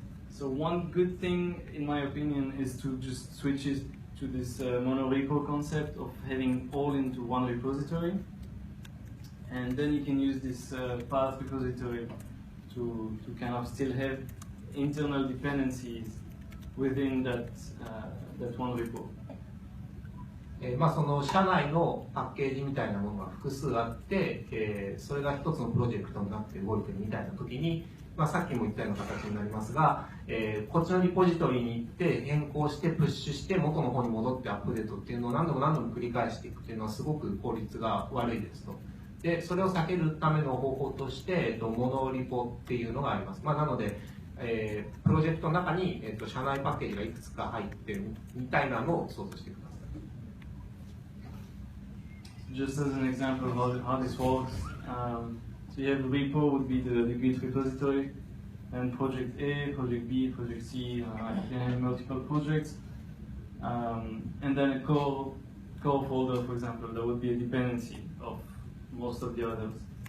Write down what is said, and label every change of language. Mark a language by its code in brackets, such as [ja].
[en] So one good thing in my opinion is to just switch it to this monorepo concept of having all into one repository, and then you can use this path repository to kind of still have internal dependencies within that one repo. [ja] その社内のパッケージみたいなものが複数あって、それが一つのプロジェクトになって動いてるみたいな時に、さっきも言ったような形になりますが、こっちのリポジトリに行って変更してプッシュして元の方に戻ってアップデートっていうのを何度も繰り返していくっていうのはすごく効率が悪いですと。でそれを避けるための方法として、モノリポっていうのがあります。なので、プロジェクトの中に、社内パッケージがいくつか入ってるみたいなのを想像してください。 [en] Just as an example of how this works, so you have a repo would be the Git repository, and project A, project B, project C, you can have multiple projects, and then a core folder, for example, that would be a dependency of most of the others.